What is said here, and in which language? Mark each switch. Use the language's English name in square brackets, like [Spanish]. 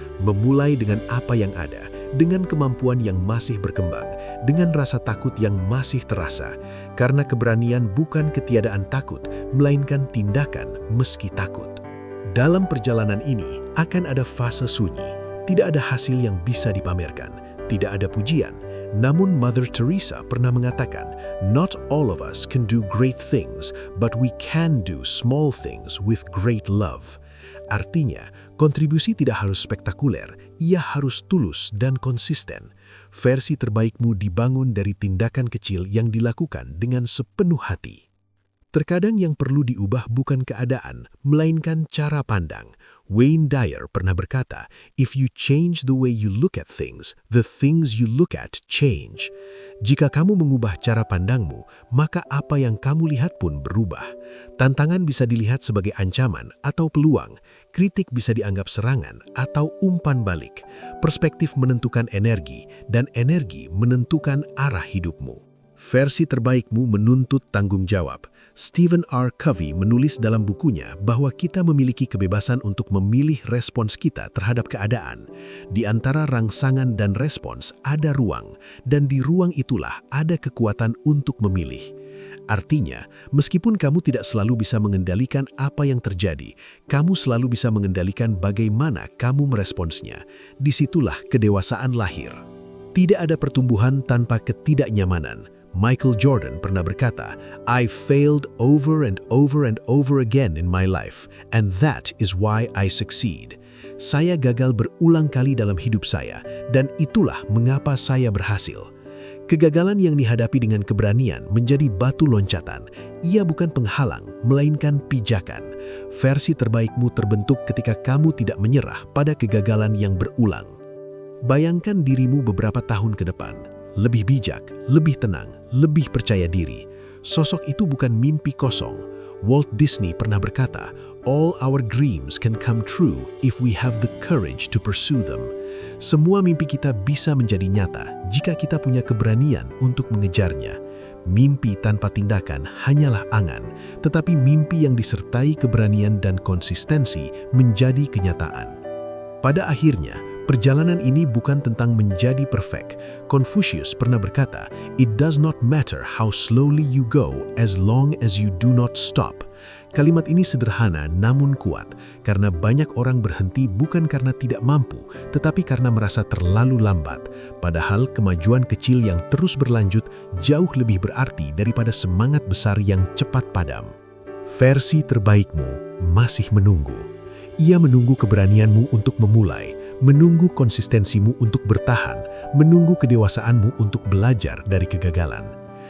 [Indonesian] Memulai dengan apa yang ada, dengan kemampuan yang masih berkembang, dengan rasa takut yang masih terasa. Karena keberanian bukan ketiadaan takut, melainkan tindakan meski takut. Dalam perjalanan ini akan ada fase sunyi, tidak ada hasil yang bisa dipamerkan, tidak ada pujian. Namun Mother Teresa pernah mengatakan, [English] "Not all of us can do great things, but we can do small things with great love." [Indonesian] Artinya, kontribusi tidak harus spektakuler, ia harus tulus dan konsisten. Versi terbaikmu dibangun dari tindakan kecil yang dilakukan dengan sepenuh hati. Terkadang yang perlu diubah bukan keadaan, melainkan cara pandang. Wayne Dyer pernah berkata, [English] "If you change the way you look at things, the things you look at change." [Indonesian] Jika kamu mengubah cara pandangmu, maka apa yang kamu lihat pun berubah. Tantangan bisa dilihat sebagai ancaman atau peluang, kritik bisa dianggap serangan atau umpan balik. Perspektif menentukan energi, dan energi menentukan arah hidupmu. Versi terbaikmu menuntut tanggung jawab. Stephen R. Covey menulis dalam bukunya bahwa kita memiliki kebebasan untuk memilih respons kita terhadap keadaan. Di antara rangsangan dan respons ada ruang, dan di ruang itulah ada kekuatan untuk memilih. Artinya, meskipun kamu tidak selalu bisa mengendalikan apa yang terjadi, kamu selalu bisa mengendalikan bagaimana kamu meresponsnya. Disitulah kedewasaan lahir. Tidak ada pertumbuhan tanpa ketidaknyamanan. Michael Jordan pernah berkata, [English] "I failed over and over and over again in my life, and that is why I succeed." [Indonesian] Saya gagal berulang kali dalam hidup saya, dan itulah mengapa saya berhasil. Kegagalan yang dihadapi dengan keberanian menjadi batu loncatan. Ia bukan penghalang, melainkan pijakan. Versi terbaikmu terbentuk ketika kamu tidak menyerah pada kegagalan yang berulang. Bayangkan dirimu beberapa tahun ke depan. Lebih bijak, lebih tenang, lebih percaya diri. Sosok itu bukan mimpi kosong. Walt Disney pernah berkata, [English] "All our dreams can come true if we have the courage to pursue them." [Indonesian] Semua mimpi kita bisa menjadi nyata jika kita punya keberanian untuk mengejarnya. Mimpi tanpa tindakan hanyalah angan, tetapi mimpi yang disertai keberanian dan konsistensi menjadi kenyataan. Pada akhirnya, perjalanan ini bukan tentang menjadi perfect. Confucius pernah berkata, [English] "It does not matter how slowly you go as long as you do not stop." [Indonesian] Kalimat ini sederhana namun kuat, karena banyak orang berhenti bukan karena tidak mampu, tetapi karena merasa terlalu lambat. Padahal kemajuan kecil yang terus berlanjut jauh lebih berarti daripada semangat besar yang cepat padam. Versi terbaikmu masih menunggu. Ia menunggu keberanianmu untuk memulai, menunggu konsistensimu untuk bertahan, menunggu kedewasaanmu untuk belajar dari kegagalan.